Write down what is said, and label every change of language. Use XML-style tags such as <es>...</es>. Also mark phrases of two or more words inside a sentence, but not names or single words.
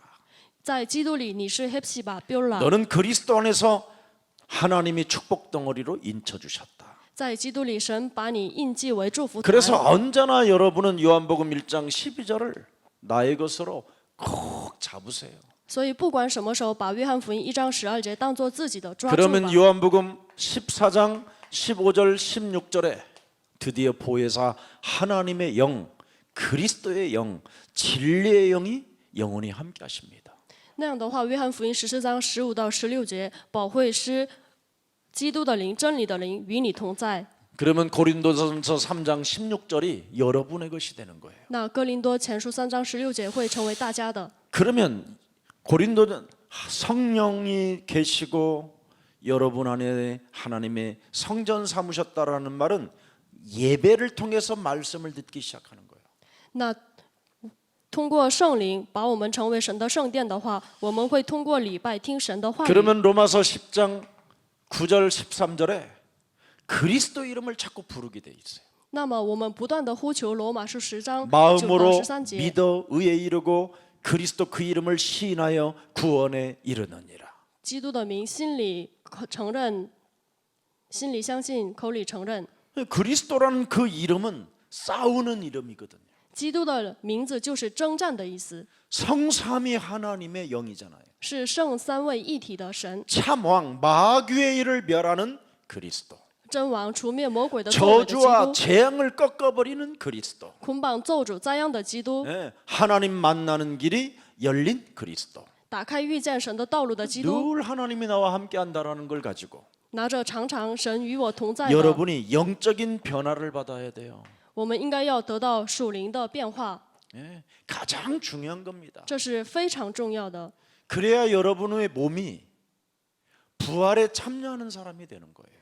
<zh>在基督里，你是 Hepsiba Beulah。</zh> <ko>너는 그리스도 안에서 하나님이 축복 덩어리로 인쳐 주셨다.</ko> <zh>在基督里，神把你印记为祝福台。</zh> <ko>그래서 언제나 여러분은 요한복음 1장 12절을 나의 것으로 꼭 잡으세요.</ko> <zh>所以不管什么时候，把约翰福音1章12节当做自己的抓住吧。</zh> <ko>그러면 요한복음 14장 15절 16절에 드디어 보혜사 하나님의 영, 그리스도의 영, 진리의 영이 영원히 함께 하십니다.</ko> <zh>那样的话，约翰福音14章15到16节，保惠师基督的灵、真理的灵与你同在。</zh> <ko>그러면 고린도전서 3장 16절이 여러분의 것이 되는 거예요.</ko> <zh>那哥林多前书3章16节会成为大家的。</zh> <ko>그러면 고린도는 성령이 계시고 여러분 안에 하나님의 성전 삼으셨다라는 말은 예배를 통해서 말씀을 듣기 시작하는 거예요.</ko> <zh>那通过圣灵把我们成为神的圣殿的话，我们会通过礼拜听神的话语。</zh> <ko>그러면 로마서 10장 9절 13절에 그리스도 이름을 자꾸 부르게 돼 있어요.</ko> <zh>那么我们不断的呼求罗马书10章9到</zh> <ko>마음으로</ko> <zh>13节，</zh> <ko>믿어 의에 이르고 그리스도 그 이름을 시인하여 구원에 이르느니라.</ko> <zh>基督的名，心里承认，心里相信，口里承认。</zh> <ko>그리스도라는 그 이름은 싸우는 이름이거든요.</ko> <zh>基督的名字就是征战的意思，</zh> <ko>성삼위 하나님의 영이잖아요.</ko> <zh>是圣三位一体的神，</zh> <ko>참왕 마귀의 일을 멸하는 그리스도.</ko> <zh>真王除灭魔鬼的作为的基</zh> <ko>저주와</ko> <zh>督，</zh> <ko>재앙을 꺾어버리는 그리스도.</ko> <zh>捆绑咒诅灾殃的基督，</zh> <ko>예, 하나님 만나는 길이 열린 그리스도.</ko> <zh>打开遇见神的道路的基督，</zh> <ko>늘 하나님이 나와 함께한다라는 걸 가지고</ko> <zh>拿着常常神与我同在的，</zh> <ko>여러분이 영적인 변화를 받아야 돼요.</ko> <zh>我们应该要得到属灵的变化，</zh> <ko>예, 가장 중요한 겁니다.</ko> <zh>这是非常重要的。</zh> <ko>그래야 여러분의 몸이 부활에 참여하는 사람이 되는 거예요.</ko>